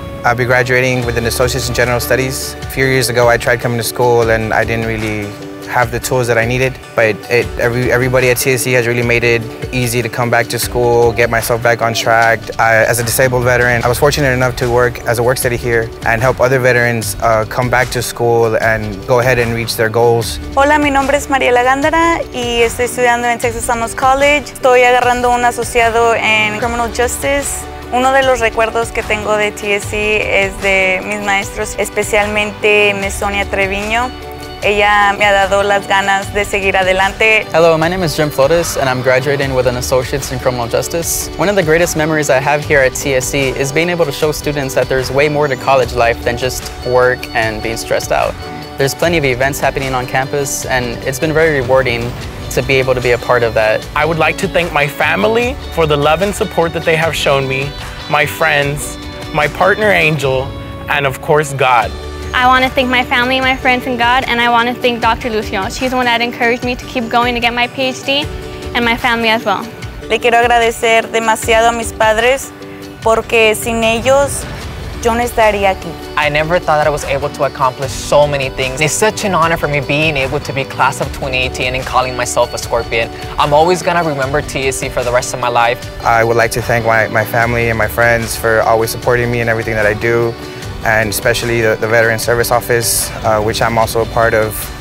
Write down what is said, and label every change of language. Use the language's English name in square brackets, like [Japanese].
[English] I'll be graduating with an Associate's in General Studies. A few years ago, I tried coming to school and I didn't really have the tools that I needed, but everybody at TSC has really made it easy to come back to school, get myself back on track. As a disabled veteran, I was fortunate enough to work as a work study here and help other veterans come back to school and go ahead and reach their goals. [Spanish] Hola, mi nombre es Mariela Gándara y estoy estudiando en Texas Southmost College. Estoy agarrando un asociado en Criminal Justice. Uno de los recuerdos que tengo de TSC es de mis maestros, especialmente Miss Sonia Treviño. Ella me ha dado las ganas de seguir adelante. [English] Hello, my name is Jim Flores and I'm graduating with an Associate's in Criminal Justice. One of the greatest memories I have here at TSC is being able to show students that there's way more to college life than just work and being stressed out. There's plenty of events happening on campus and it's been very rewarding to be able to be a part of that. I would like to thank my family for the love and support that they have shown me, my friends, my partner Angel, and of course God. I want to thank my family, my friends, and God, and I want to thank Dr. Lucio. She's the one that encouraged me to keep going to get my PhD, and my family as well. [Spanish] Le quiero agradecer demasiado a mis padres porque sin ellos yo no estaría aquí. [English] I never thought that I was able to accomplish so many things. It's such an honor for me being able to be class of 2018 and calling myself a Scorpion. I'm always gonna remember TSC for the rest of my life. I would like to thank my family and my friends for always supporting me in everything that I do, and especially the Veteran Service Office, which I'm also a part of.